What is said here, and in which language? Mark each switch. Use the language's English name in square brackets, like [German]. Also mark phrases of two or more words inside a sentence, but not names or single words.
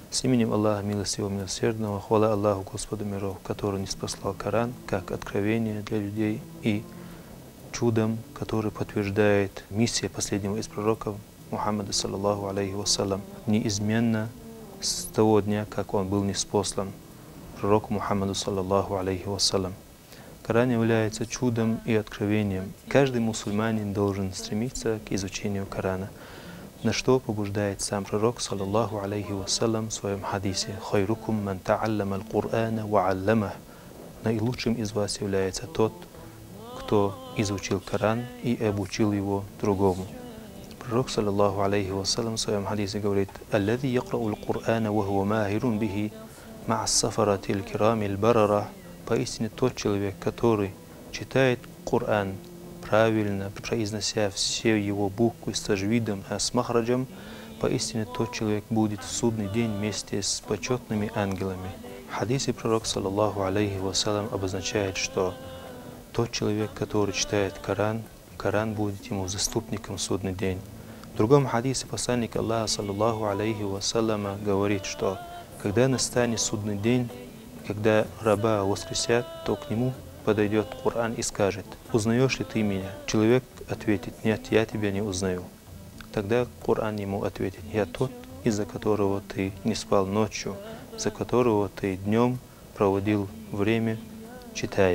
[Russian] С именем Аллаха Милостивого Милосердного, хвала Аллаху Господу миров, который ниспослал Коран как откровение для людей и чудом, который подтверждает миссия последнего из пророков Мухаммада [Arabic] صلى الله عليه وسلم, [Russian] неизменно с того дня, как он был ниспослан пророку Мухаммаду [Arabic] صلى الله عليه وسلم. [Russian] Коран является чудом и откровением. Каждый мусульманин должен стремиться к изучению Корана, на что побуждает сам пророк [Arabic] صلى الله عليه وسلم [Russian] в своем хадисе: [Arabic] «خيركم من تعلم القرآن وعلمه». [Russian] Наилучшим из вас является тот, кто изучил Коран и обучил его другому. Пророк [Arabic] صلى الله عليه وسلم [Russian] в своем хадисе говорит: [Arabic] «الذي يقرأ القرآن وهو ماهر به مع السفرة الكرام البررة». [Russian] Поистине тот человек, который читает Коран правильно, произнося все его буквы с таджвидом, с махраджем, поистине тот человек будет в судный день вместе с почетными ангелами. В хадисе пророк [Arabic] صلى الله عليه وسلم [Russian] обозначает, что тот человек, который читает Коран, Коран будет ему заступником в судный день. В другом хадисе посланник Аллаха [Arabic] صلى الله عليه وسلم [Russian] говорит, что когда настанет судный день, когда раба воскресят, то к нему подойдет Коран и скажет: «Узнаешь ли ты меня?» Человек ответит: «Нет, я тебя не узнаю». Тогда Коран ему ответит: «Я тот, из-за которого ты не спал ночью, из-за которого ты днем проводил время, читая.